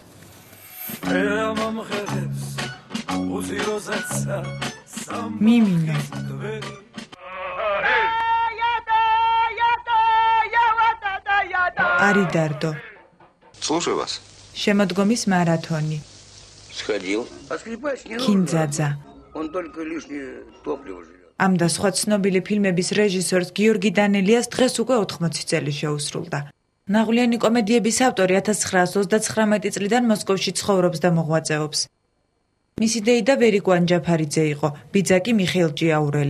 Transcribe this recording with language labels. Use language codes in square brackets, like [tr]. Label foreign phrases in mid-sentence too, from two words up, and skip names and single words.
[ka] მიმინო არიდარდო [ru] Слушаю вас. [ka] შემოდგომის მარათონი [ru] Сходил. [ka] კინძაძა [ru] Он только лишнее топливо жрет. [ka] ამ და სხვა ცნობილი ფილმების რეჟისორს გიორგი დანელიას დღეს უკვე 80 წელი შეუსრულდა. ნაღვლიანი კომედიების ავტორი 1929 წლიდან მოსკოვში ცხოვრობს და მოღვაწეობს. მისი დეიდა ვერიკო ანჯაფარიძე იყო, ბიძა კი მიხეილ ჭიაურელი.